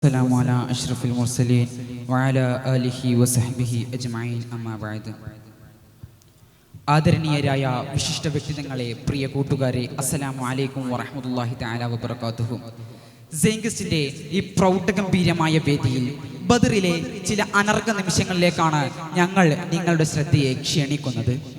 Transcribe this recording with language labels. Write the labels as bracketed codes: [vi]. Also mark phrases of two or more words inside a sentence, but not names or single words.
[ar] السلام على أشرف المرسلين وعلى آله وصحبه أجمعين أما بعد. [ml] ആദരണീയരായ വിശിഷ്ട വ്യക്തിത്വങ്ങളെ, പ്രിയ കൂട്ടുകാരെ, [ar] السلام عليكم ورحمة الله تعالى وبركاته. [ml] സെയിൻഗസ്റ്റിന്റെ ഈ പ്രൗഢഗംഭീരമായ വേദിയിൽ ബദറിലെ ചില അനർഘ നിമിഷങ്ങളിലേക്കാണ് ഞങ്ങൾ നിങ്ങളുടെ ശ്രദ്ധയെ ക്ഷണിക്കുന്നത്.